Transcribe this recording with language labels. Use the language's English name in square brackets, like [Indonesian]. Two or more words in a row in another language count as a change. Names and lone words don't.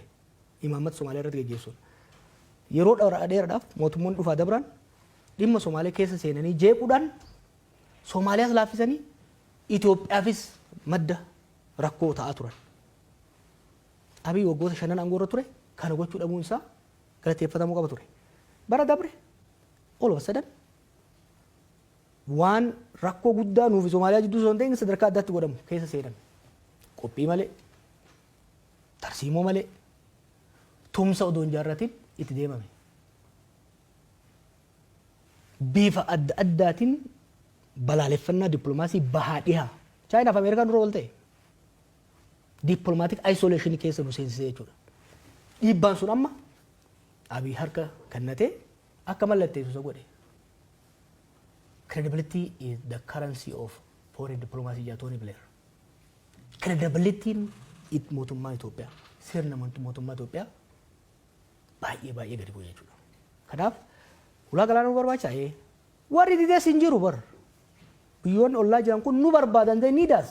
[Oromo] Imaammata Somaalee irratti gaggeessuun. Yeroo dheeraadhaaf mootummoonni dhufaa dabran dhimma Somaalee keessa seenanii jeequudhaan Somaaliyaas laaffisanii Itoophiyaafis madda rakkoo ta'aa turan. Abii waggoota 5 aangoo irra ture kana gochuu dhabuun isaa galateeffatamuu qaba ture. Bara dabre [English] all of a sudden [Oromo] waan rakkoo guddaa nuufi Somaaliyaa jidduu osoo hin ta'in sadarkaa addaatti godhamu keessa seenan. Qophii malee, tarsiimoo malee, tumsa odoo hin jaarratiin itti deemame. Bifa adda addaatiin balaaleffannaa dippiloomaasii bahaa dhihaa. Chaayinaaf Ameerikaan dura ol ta'e. [English] Dippiloomaatiik ayisoleeshinii [Oromo] keessa nu seensisee jechuudha. Dhiibbaan sun amma Abii harka kennatee akka mallatteessu isa godhe. [English] Credibility is the currency of foreign diplomacy jedha Tony Blair. [Oromo] Credibilityin mootummaa Itoophiyaa, sirna mootummaa Itoophiyaa baay'ee gadi bu'e jechuudha. Kanaaf ulaa galaanaa nu barbaachisaa. Warri didees hin jiru bar. Biyyoonni ollaa jiran kun nu barbaadan ta'e ni daas.